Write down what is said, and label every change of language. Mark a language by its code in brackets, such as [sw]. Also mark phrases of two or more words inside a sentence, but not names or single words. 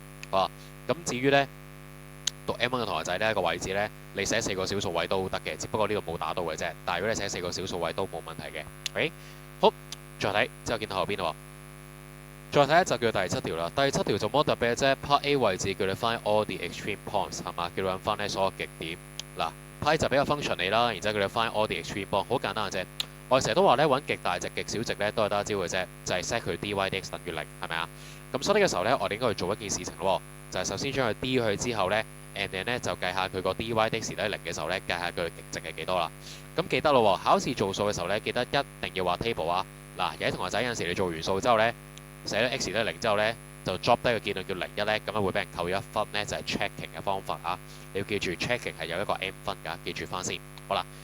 [yue] 好，咁至於咧讀 M1 嘅同學仔呢個位置咧，你寫4個小數位都得嘅，只不過呢度冇打到嘅啫。但係如果你寫4個小數位都冇問題嘅。OK， 好，再睇之後見到後邊咯。再睇就叫第7條啦。第7條就冇特別嘅啫。Part A 位置叫你 [en] find all the extreme points [yue] 係嘛，叫你揾翻呢所有極點。嗱，Part A 就俾個 function 你啦，然之後叫你 [en] find all the extreme point， [yue] 好簡單嘅啫。我哋成日都話咧揾極大值、極小值咧都係得一招嘅啫，就係 set 佢 dy/dx 等於0，係咪啊？咁所以呢個時候咧，我哋應該去做一件事情咯，就係首先將佢 d 去之後咧 ， [en] and then [yue] 咧就計下佢個 dy/dx 等於0嘅時候咧，計下佢極值係幾多啦。咁記得咯，考試做數嘅時候咧，記得一定要畫 table 啊。嗱，有啲同學仔有陣時你做完數之後咧，寫咗 x 等於0之後咧，就 drop 低個結論叫01咧，咁樣會俾人扣咗1分咧，就係 checking 嘅方法啊。你要記住 checking 係有一個 m 分㗎，記住翻先。好啦。